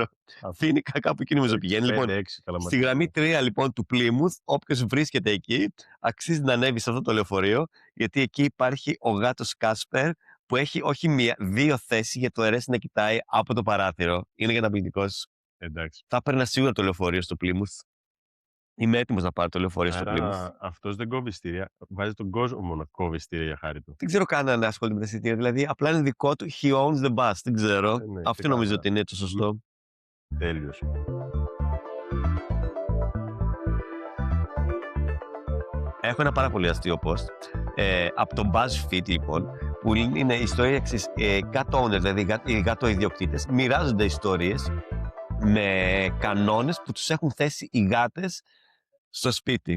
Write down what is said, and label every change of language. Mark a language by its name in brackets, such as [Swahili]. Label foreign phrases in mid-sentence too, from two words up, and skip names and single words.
[Greek] Φίνικα κάπου εκεί νομίζω πηγαίνει. Λοιπόν, στη γραμμή 3 λοιπόν του Πλίμουθ, όποιος βρίσκεται εκεί, αξίζει να ανέβει σε αυτό το λεωφορείο, γιατί εκεί υπάρχει ο γάτος Κάσπερ, που έχει όχι μία, 2 θέσεις για το αρέσει να κοιτάει από το παράθυρο. Είναι καταπληκτικός. Εντάξει. Θα έπαιρνα σίγουρα το λεωφορείο στο Πλίμουθ. Είμαι έτοιμος να πάρω το λεωφορείο στο Πλίμουθ. Αυτός δεν κόβει εισιτήρια. Βάζει τον κόσμο να κόβει εισιτήρια για χάρη του. Δεν ξέρω καν αν ασχολείται με τα εισιτήρια. Δηλαδή, απλά είναι δικό του. [English] He owns the bus. [Greek] Δεν ξέρω. Αυτό νομίζω ότι είναι το σωστό. Τέλειος. Έχω ένα πάρα πολύ αστείο post από τον BuzzFeed λοιπόν, που είναι η ιστορία εξής. [English] Cat owners, [Greek] δηλαδή οι γατοϊδιοκτήτες, μοιράζονται ιστορίες με κανόνες που τους έχουν θέσει οι γάτες στο σπίτι.